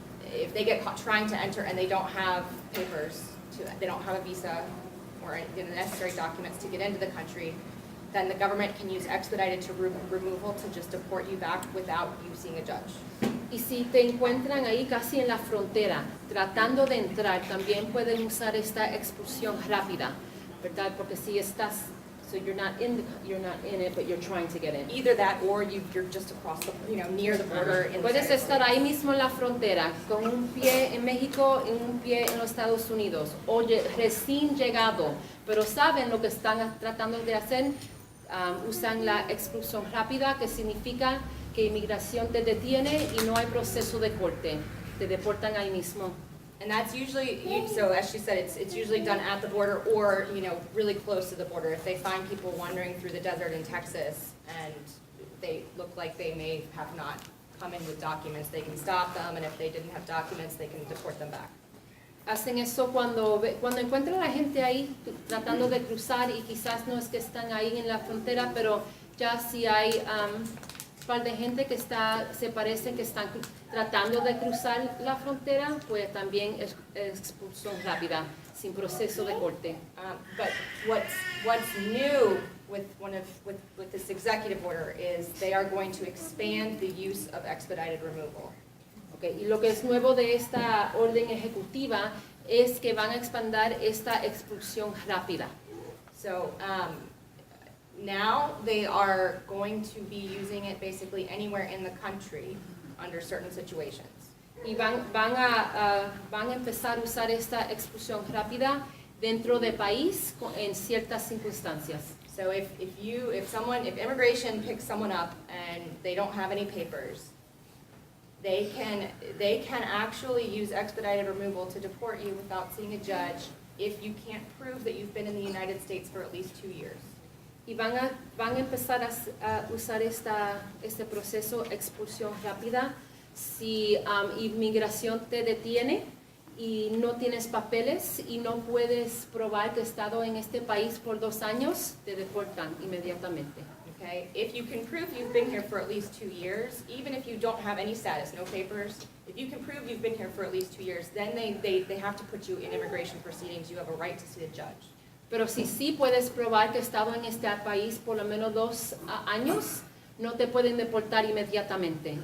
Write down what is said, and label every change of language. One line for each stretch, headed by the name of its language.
English: If they get caught trying to enter and they don't have papers, they don't have a visa or the necessary documents to get into the country, then the government can use expedited removal to just deport you back without you seeing a judge.
Spanish: Y si te encuentran ahí casi en la frontera, tratando de entrar, también pueden usar esta expulsión rápida, ¿verdad? Porque si estás,
English: so you're not in it, but you're trying to get in. Either that or you're just across the, near the border. In the
Spanish: Puedes
English: United
Spanish: estar
English: States.
Spanish: ahí mismo en la frontera, con un pie en México y un pie en los Estados Unidos, o recién llegado, pero saben lo que están tratando de hacer. Usan la expulsión rápida, que significa que inmigración te detiene y no hay proceso de corte, te deportan ahí mismo.
English: And that's usually, so as she said, it's usually done at the border or, really close to the border. If they find people wandering through the desert in Texas and they look like they may have not come in with documents, they can stop them, and if they didn't have documents, they can deport them back.
Spanish: Hacen eso cuando encuentran a la gente ahí tratando de cruzar y quizás no es que están ahí en la frontera, pero ya si hay un par de gente que se parecen que están tratando de cruzar la frontera, pues también es expulsión rápida, sin proceso de corte.
English: But what's new with this executive order is they are going to expand the use of expedited removal. Okay.
Spanish: Y lo que es nuevo de esta orden ejecutiva es que van a expandir esta expulsión rápida.
English: So now they are going to be using it basically anywhere in the country under certain situations.
Spanish: Y van a empezar a usar esta expulsión rápida dentro del país en ciertas circunstancias.
English: So if immigration picks someone up and they don't have any papers, they can actually use expedited removal to deport you without seeing a judge if you can't prove that you've been in the United States for at least 2 years.
Spanish: Y van a empezar a usar este proceso expulsión rápida si inmigración te detiene y no tienes papeles y no puedes probar que has estado en este país por 2 años, te deportan inmediatamente.
English: Okay? If you can prove you've been here for at least 2 years, even if you don't have any status, no papers, if you can prove you've been here for at least 2 years, then they have to put you in immigration proceedings. You have a right to see a judge.
Spanish: Pero si sí puedes probar que has estado en este país por lo menos 2 años, no te pueden deportar inmediatamente.